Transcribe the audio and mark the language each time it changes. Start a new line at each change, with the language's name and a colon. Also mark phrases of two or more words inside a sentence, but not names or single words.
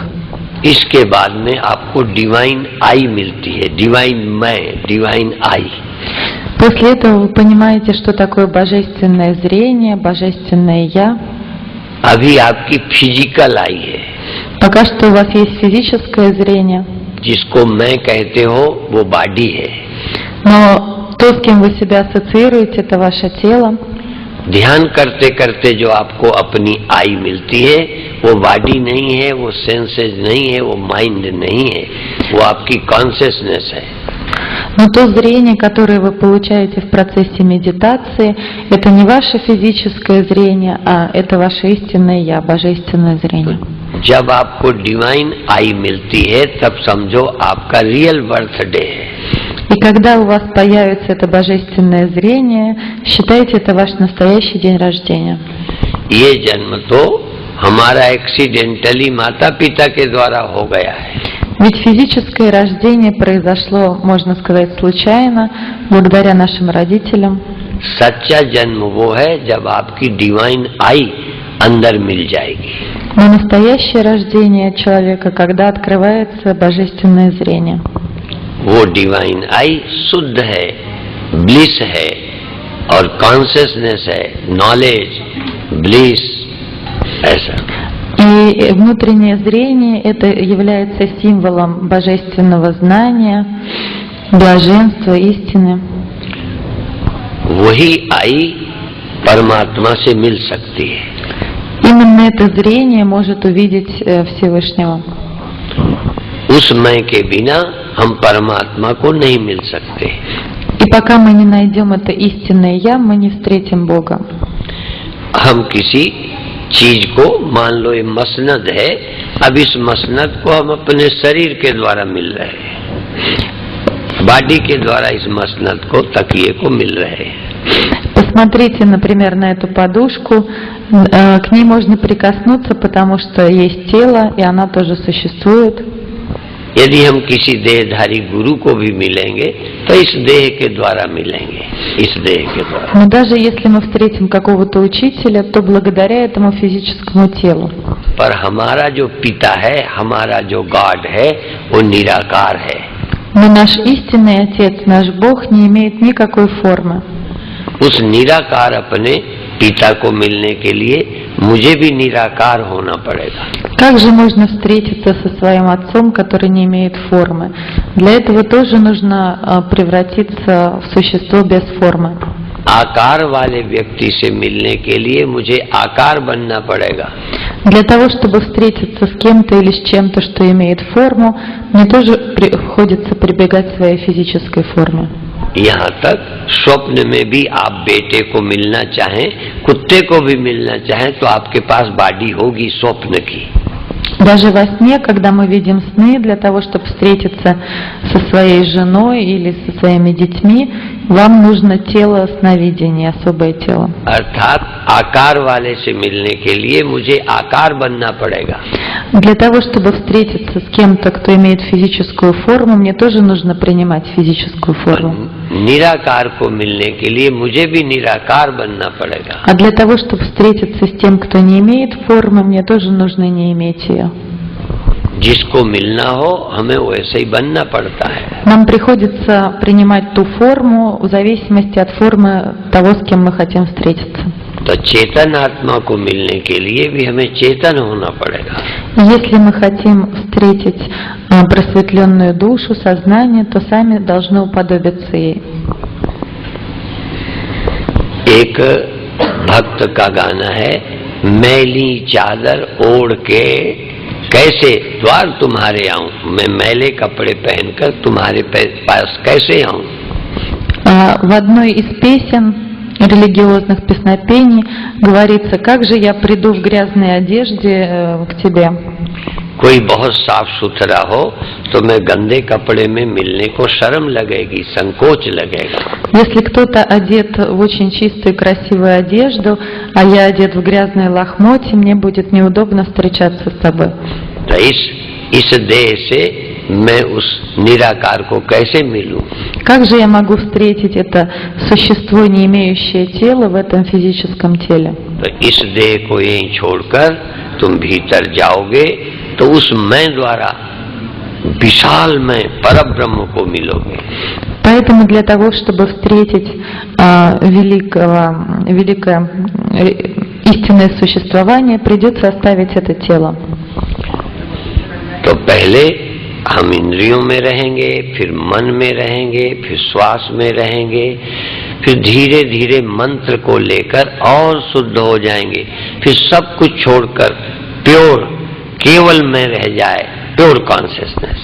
Hindi: इसके बाद में आपको
English: divine eye
Hindi: मिलती है, डिवाइन मैं,
English: divine eye.
Russian: После этого вы понимаете, что такое божественное зрение, божественное я.
Hindi: अभी आपकी
English: physical eye
Hindi: है।
Russian: Пока что у вас есть физическое зрение,
Hindi: जिसको मैं कहते हो वो बॉडी है।
Russian: но то, с кем вы себя ассоциируете, это ваше тело.
Hindi: ध्यान करते करते जो आपको अपनी आई मिलती है वो बॉडी नहीं है, वो सेंसेस नहीं है, वो माइंड नहीं है, वो आपकी कॉन्शियसनेस है।
Russian: Но то зрение, которое вы получаете в процессе медитации, это не ваше физическое зрение, а это ваше истинное я, божественное зрение.
Hindi: जब आपको
English: divine eye
Hindi: मिलती है तब समझो आपका
English: real birthday
Hindi: है।
Russian: И когда у вас появится это божественное зрение, считайте это ваш настоящий день рождения.
Hindi: ये जन्म तो हमारा एक्सीडेंटली माता पिता के द्वारा हो गया है।
Russian: Ведь физическое рождение произошло, можно сказать, случайно, благодаря нашим родителям.
Hindi: सच्चा जन्म वो है जब आपकी
English: divine eye
Hindi: अंदर मिल जाएगी।
Russian: Но настоящее рождение человека, когда открывается божественное зрение.
Hindi: वो
English: divine eye
Hindi: शुद्ध है, ब्लिस है और कॉन्शियसनेस है,
English: knowledge, bliss,
Hindi: ऐसा।
Russian: И внутреннее зрение это является символом божественного знания, блаженства, истины.
Hindi: वही आई परमात्मा से मिल सकती है।
Russian: Именно это зрение может увидеть Всевышнего.
Hindi: उस मैं के बिना हम परमात्मा को नहीं मिल सकते।
Russian: И пока мы не найдем это истинное Я, мы не встретим Бога.
Hindi: हम किसी चीज को, मान लो ये मसनद है, अब इस मसनद को हम अपने शरीर के द्वारा मिल रहे हैं, बॉडी के द्वारा इस मसनद को, तकिए को मिल रहे हैं।
Russian: Посмотрите, например, на эту подушку. К ней можно прикоснуться, потому что есть тело, и она тоже существует.
Hindi: यदि हम किसी देहधारी गुरु को भी मिलेंगे तो इस देह के द्वारा मिलेंगे, इस देह के द्वारा।
Russian: Но даже если мы встретим какого-то учителя, то благодаря этому физическому телу.
Hindi: पर हमारा जो पिता है, हमारा जो गॉड है, वो निराकार है।
Russian: Но наш истинный Отец, наш Бог, не имеет никакой формы.
Hindi: उस निराकार अपने पिता को मिलने के लिए मुझे भी निराकार होना पड़ेगा।
Russian: Как же можно встретиться со своим Отцом, который не имеет формы? Для этого тоже нужно превратиться в существо без формы.
Hindi: आकार वाले व्यक्ति से मिलने के लिए मुझे आकार बनना पड़ेगा।
Russian: Для того, чтобы встретиться с кем-то или с чем-то, что имеет форму, мне тоже приходится прибегать к своей физической форме.
Hindi: यहाँ तक स्वप्न में भी आप बेटे को मिलना चाहें, कुत्ते को भी मिलना चाहें, तो आपके पास बॉडी होगी स्वप्न की।
Russian: Даже во сне, когда мы видим сны, для того, чтобы встретиться со своей женой или со своими детьми, вам нужно тело сновидения, особое тело.
Hindi: अर्थात आकार वाले से मिलने के लिए मुझे आकार बनना पड़ेगा।
Russian: Для того, чтобы встретиться с кем-то, кто имеет физическую форму, мне тоже нужно принимать физическую форму.
Hindi: निराकार को मिलने के लिए मुझे भी निराकार बनना पड़ेगा।
Russian: А для того, чтобы встретиться с тем, кто не имеет формы, мне тоже нужно не иметь ее.
Hindi: जिसको मिलना हो हमें वैसे ही बनना पड़ता है।
Russian: Нам приходится принимать ту форму в зависимости от формы того, с кем мы хотим встретиться.
Hindi: तो चेतन आत्मा को मिलने के लिए भी हमें चेतन होना पड़ेगा।
Russian: Если мы хотим встретить просветленную душу, сознание, то сами должны уподобиться ей.
Hindi: एक भक्त का गाना है, मैली चादर ओढ़ के कैसे द्वार तुम्हारे आऊं, मैं मैले कपड़े पहनकर तुम्हारे पास कैसे आऊं।
Russian: В одной из песен религиозных песнопений говорится: как же я приду в грязной одежде к тебе.
Hindi: कोई बहुत साफ सुथरा हो तो मैं गंदे कपड़े में मिलने को शर्म लगेगी, संकोच लगेगा।
Russian: Если кто-то одет в очень чистую красивую одежду, а я одет в грязные лохмотья, мне будет неудобно встречаться с тобой.
Hindi: तो इस देह से मैं उस निराकार को कैसे मिलूं?
Russian: Как же я могу встретить это существо, не имеющее тела, в этом физическом теле?
Hindi: तो इस देह को यहीं छोड़कर तुम भीतर जाओगे तो उस मैं द्वारा विशाल मैं परब्रह्म को मिलोगे।
Russian: Поэтому для того, чтобы встретить великое истинное существование, придется оставить это тело.
Hindi: तो पहले हम इंद्रियों में रहेंगे, फिर मन में रहेंगे, फिर श्वास में रहेंगे, फिर धीरे धीरे मंत्र को लेकर और शुद्ध हो जाएंगे, फिर सब कुछ छोड़कर प्योर केवल मैं रह जाए,
English: pure consciousness.